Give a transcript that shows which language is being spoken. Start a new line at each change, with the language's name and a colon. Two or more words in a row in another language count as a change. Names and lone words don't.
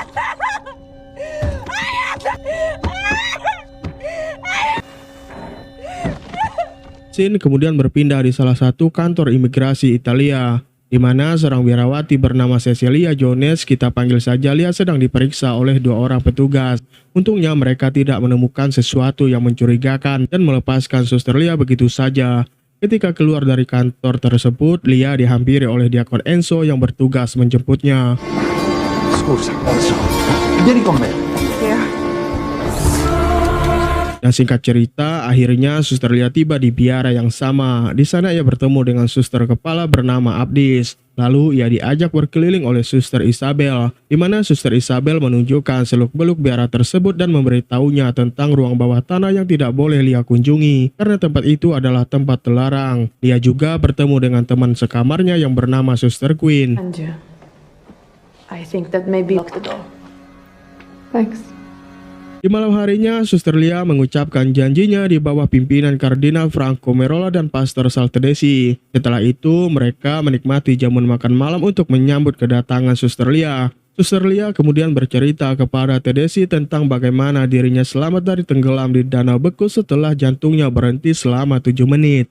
Indonesian: Scene kemudian berpindah di salah satu kantor imigrasi Italia, di mana seorang biarawati bernama Cecilia Jones, kita panggil saja Lia, sedang diperiksa oleh dua orang petugas. Untungnya mereka tidak menemukan sesuatu yang mencurigakan dan melepaskan Suster Lia begitu saja. Ketika keluar dari kantor tersebut, Lia dihampiri oleh Diakon Enzo yang bertugas menjemputnya.
Italian: Scusa, Enzo. Vieni con me.
Indonesian: Dan singkat cerita, akhirnya Suster Lia tiba di biara yang sama. Di sana ia bertemu dengan suster kepala bernama Abdis. Lalu ia diajak berkeliling oleh Suster Isabel, di mana Suster Isabel menunjukkan seluk-beluk biara tersebut dan memberitahunya tentang ruang bawah tanah yang tidak boleh Lia kunjungi, karena tempat itu adalah tempat terlarang. Lia juga bertemu dengan teman sekamarnya yang bernama Suster Queen.
English: And I think that maybe lock the door. Thanks.
Indonesian: Di malam harinya, Suster Lia mengucapkan janjinya di bawah pimpinan Kardinal Franco Merola dan Pastor Saltedesi. Setelah itu, mereka menikmati jamuan makan malam untuk menyambut kedatangan Suster Lia. Suster Lia kemudian bercerita kepada Tedesi tentang bagaimana dirinya selamat dari tenggelam di danau beku setelah jantungnya berhenti selama 7 menit.